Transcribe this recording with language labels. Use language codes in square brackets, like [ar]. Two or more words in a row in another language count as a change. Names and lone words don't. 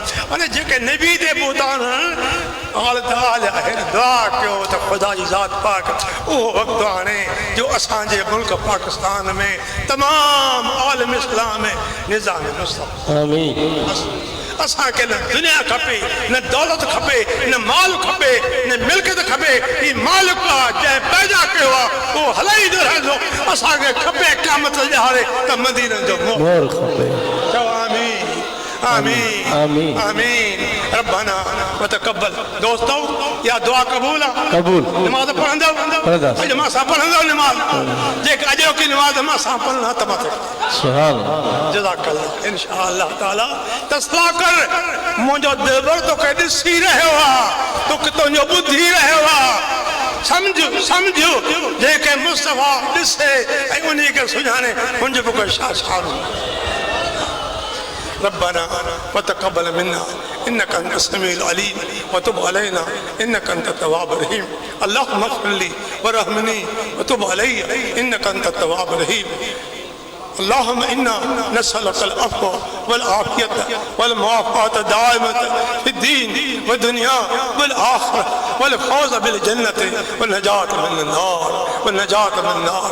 [sd] अने जेके नबी ते बोतान हणनि, आल दाल आहे, दुआ कयो त ख़ुदा जी ज़ात पाक उहो वक़्तु आणे जो असांजे मुल्क पाकिस्तान में तमामु आलम इस्लाम में निज़ाम मुस्तक़िम। आमीन। असांखे न दुनिया खपे, न दौलत खपे, न माल खपे, न मिल्कियत खपे। ही मालिक आहे जंहिं पैदा कयो आहे, उहो हलाईंदो रहंदो। असांखे खपे क़यामत ॾियारे त मदीने जो मोहर खपे। चओ आमीन आमीन आमीन आमीन। [ar] ربنا وتقبل. [sd] दोस्तो या दुआ क़बूल आहे? क़बूल। नमाज़ पढ़ंदव? अॼु मां सां पढ़ंदव नमाज़? जेके अॼु की नमाज़ मां सां पढ़ंदा त मथे [ar] سبحان الله. [sd] जज़ाकल्लाह। [ar] إن شاء الله تعالى [sd] तस्ला कर, मुंहिंजो दिलबर तोखे ॾिसी रहियो आहे, तोखे तुंहिंजो ॿुधी रहियो आहे। सम्झो जेके मुस्तफ़ा ॾिसे ऐं उन खे सुञाणे, हुनजो बि कोई छा [ar] ربنا وتقبل منا انك انت السميع العليم وتب علينا انك انت التواب الرحيم. اللهم اغفر لي وارحمني وتب علي انك انت التواب الرحيم. اللهم إنا نسألك العفو والعافية والمعافاة الدائمة في الدين والدنيا والآخرة والفوز بالجنة والنجاة من النار والنجاة من النار.